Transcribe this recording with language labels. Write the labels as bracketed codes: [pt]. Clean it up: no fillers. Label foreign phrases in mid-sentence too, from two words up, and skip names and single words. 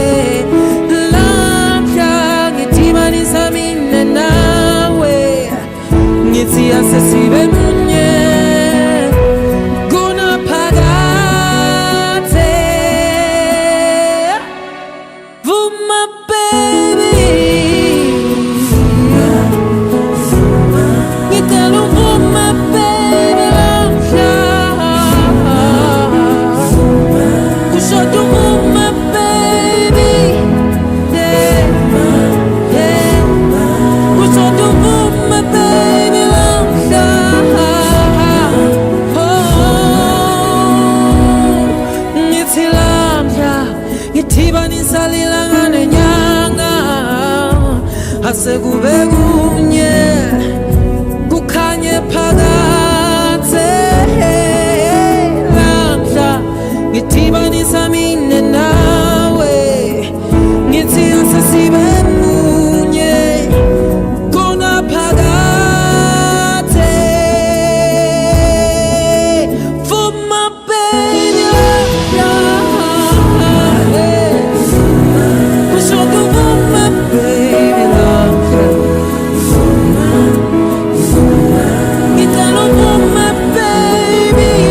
[ss] lamhla ngithibanisa mina nawe ngithi asesibe munye kunaphakathe vuma baby ngicela uvuma baby lamhla kushoda uvuma baby [en] yeah yeah [ss] kushoda uvuma baby lamhla ngithi lamhla ngithibanisa lilanga nenyanga asekube kunye kukhanye phakathe lamhla ngithibanisa mina nawe ngithi asesibe munye kunaphakathe vuma baby kushoda uvuma baby lamhla ngicela uvuma baby